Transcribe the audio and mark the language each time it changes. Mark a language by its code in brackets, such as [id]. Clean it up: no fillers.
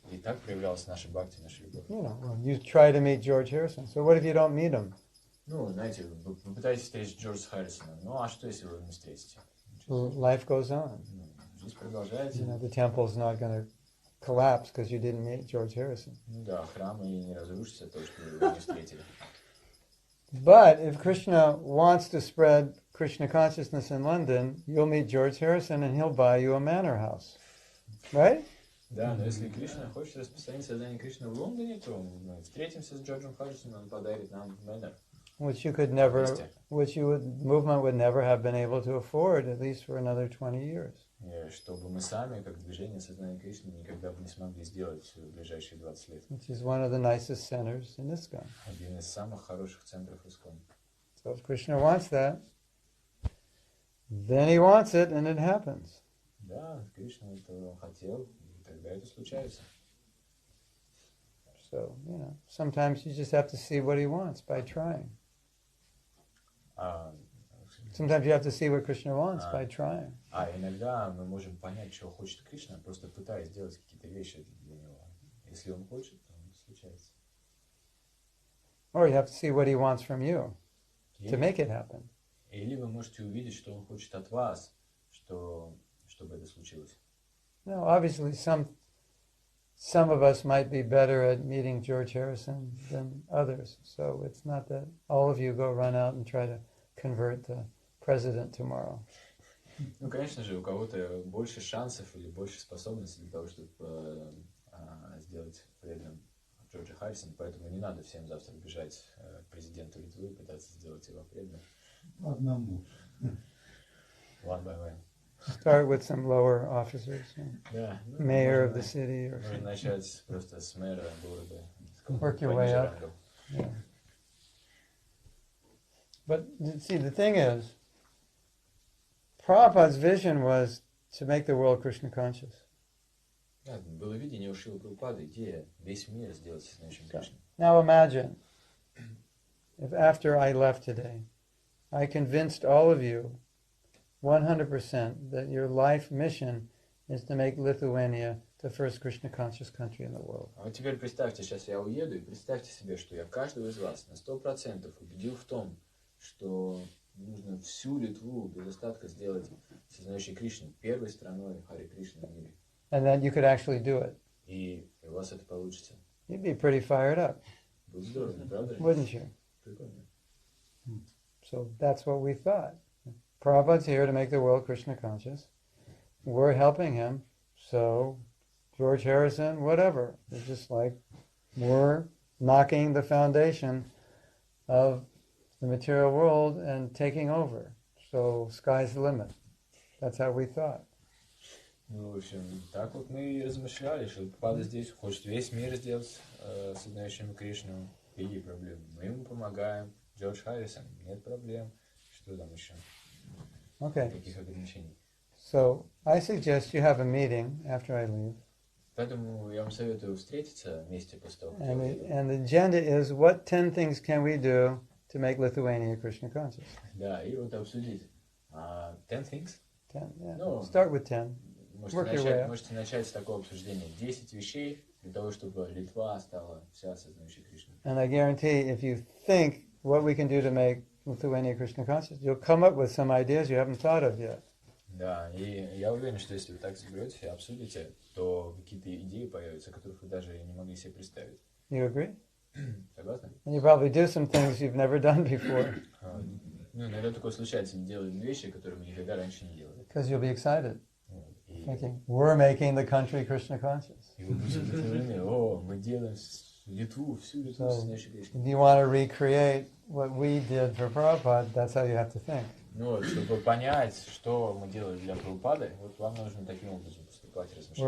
[ru] И так проявлялась наша бхакти, наша любовь. [en] You try to meet George Harrison. So what if you don't meet him? [ru] Ну, знаете, вы попытаетесь встретить Джорджа Харрисона. Ну, а что, если вы не встретите? [en] Life goes on. [ru] Жизнь продолжается. [en] The temple's not going to collapse because you didn't meet George Harrison. [ru] Ну да, храмы не разрушатся, то, что вы его не встретили. [en] But if Krishna wants to spread Krishna consciousness in London, you'll meet George Harrison and he'll buy you a manor house. Right? [ru] Да, но если Кришна хочет распространить сознание Кришны в Лондоне, то мы встретимся с Джорджем Харрисоном, он подарит нам мэннер. [en] Which movement would never have been able to afford, at least for another 20 years. [ru] Чтобы мы сами, как движение сознания Кришны, никогда бы не смогли сделать в ближайшие 20 лет. [en] Which is one of the nicest centers in ISKCON. [ru] Один из самых хороших центров ISKCON. [en] So if Krishna wants that, then he wants it and it happens. [ru] Да, Кришна это хотел, и тогда это случается. [en] So, sometimes you just have to see what he wants by trying. Sometimes you have to see what Krishna wants by trying. [ru] Иногда мы можем понять, чего хочет Кришна, просто пытаясь сделать какие-то вещи для него. Если он хочет, то это случается. [en] Or you have to see what he wants from you to make it happen. [ru] Или вы можете увидеть, что он хочет от вас, чтобы это случилось. [en] No, obviously some of us might be better at meeting George Harrison than others. So it's not that all of you go run out and try to convert the president tomorrow. [ru] Ну, конечно же, у кого-то больше шансов или больше способностей для того, чтобы сделать преданным Джорджа Харрисона, поэтому не надо всем завтра бежать к президенту Литвы и пытаться сделать его преданным. Одному. [en] One by one. Start with some lower officers, [ru] Да, [en] mayor of the city or [ru] можно [en] something. [ru] начать просто с мэра города. [en] Work your way up. Yeah. But see, the thing is, Prabhupada's vision was to make the world Krishna conscious. [ru] Да, было видение у Шрилы Прабхупады, идея весь мир сделать сознающим Кришну. [en] Now imagine, if after I left today, I convinced all of you 100% that your life mission is to make Lithuania the first Krishna conscious country in the world. [ru] А вот теперь представьте, сейчас я уеду, и представьте себе, что я каждого из вас на 100% убедил в том, что нужно всю Литву без остатка сделать сознающей Кришну первой страной Харе Кришны в мире. [en] And that you could actually do it. [ru] И у вас это получится. [en] You'd be pretty fired up, [ru] Будет здорово, не правда? [en] wouldn't you? [ru] Прикольно. [en] So that's what we thought. Prabhupada's here to make the world Krishna conscious. We're helping him. So George Harrison, whatever. It's just like we're knocking the foundation of the material world and taking over. So sky's the limit. That's how we thought. [ru] Ну, в общем, так вот мы и размышляли, что Прабхупада здесь хочет весь мир сделать сознающим Кришну. Какие проблемы? Мы ему помогаем. Джордж Харрисон, нет проблем. Что там еще? [en] Okay. [ru] Никаких ограничений. [en] So I suggest you have a meeting after I leave. [ru] Поэтому я вам советую встретиться вместе после того, как я уеду. [en] And the agenda is what 10 things can we do to make Lithuania Krishna conscious? [ru] Да, и вот обсудить [en] 10 things. 10, yeah. No. Start with 10. Work your way up. [ru] Можете начать с такого обсуждения. 10 вещей для того, чтобы Литва стала вся сознающей Кришну. [en] And I guarantee if you think what we can do to make Lithuania Krishna conscious, you'll come up with some ideas you haven't thought of yet. [ru] Да, и я уверен, что если вы так соберетесь и обсудите, то какие-то идеи появятся, которых вы даже не могли себе представить. [en] You agree? [ru] Согласны? [en] And you probably do some things you've never done before. [ru] Ну, иногда такое случается, мы делаем вещи, которые мы никогда раньше не делали. [en] Because you'll be excited, [ru] И [en] thinking, we're making the country Krishna conscious. [ru] вы будете вдохновлены, мы делаем Литву, всю Литву сознающей Кришну. [en] If you want to recreate what we did for Prabhupada, that's how you have to think. [ru] Ну вот, чтобы понять, что мы делали для Прабхупады, вот вам нужно таким образом поступать, размышлять.